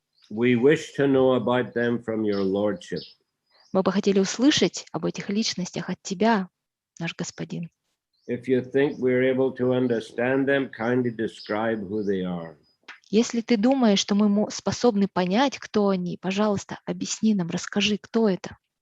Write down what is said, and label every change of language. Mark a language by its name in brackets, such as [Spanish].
[English] We wish to know about them from your lordship. [Russian] Мы бы хотели услышать об этих личностях от Тебя, наш Господин. [English] If you think we're able to understand them, kindly describe who they are. [Russian] Если ты думаешь, что мы способны понять, кто они, пожалуйста, объясни нам, расскажи, кто это.